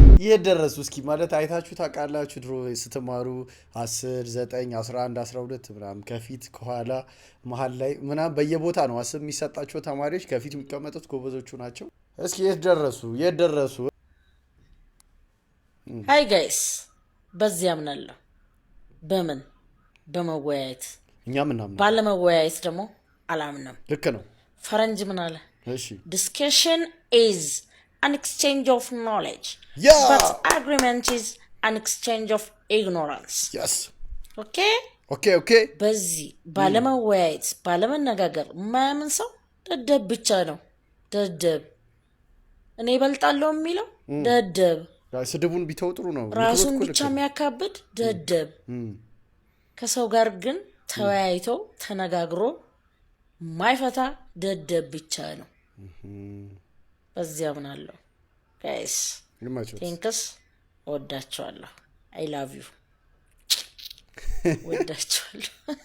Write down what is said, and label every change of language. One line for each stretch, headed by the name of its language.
Amharic: የደረሱ እስኪ ማለት አይታችሁ ታውቃላችሁ? ድሮ ስትማሩ 10 9 11 12 ምናምን ከፊት ከኋላ መሀል ላይ ምናምን በየቦታ ነው አስብ የሚሰጣቸው ተማሪዎች ከፊት የሚቀመጡት ጎበዞቹ ናቸው። እስኪ የት ደረሱ? ሃይ ጋይስ በዚህ አምናለሁ። በምን በመወያየት እኛ ምናምን ባለመወያየት ደግሞ አላምንም። ልክ ነው። ፈረንጅ ምን አለ? እሺ
English: discussion is an exchange of knowledge but agreement is an exchange of ignorance. yes
Amharic: okay በዚህ ባለመወያየት ባለመነጋገር የማያምን ሰው ደደብ ብቻ ነው። ደደብ እኔ ይበልጣለሁ የሚለው ደደብ ስድቡን ቢተው ጥሩ ነው። ራሱን ብቻ የሚያካብድ ደደብ። ከሰው ጋር ግን ተወያይቶ ተነጋግሮ ማይፈታ ደደብ ብቻ ነው። በዚህ አምናለሁ።
English: ጋይስ ቴንክስ።
Amharic: ወዳችኋለሁ።
English: አይ ላቭ ዩ።
Amharic: ወዳችኋለሁ።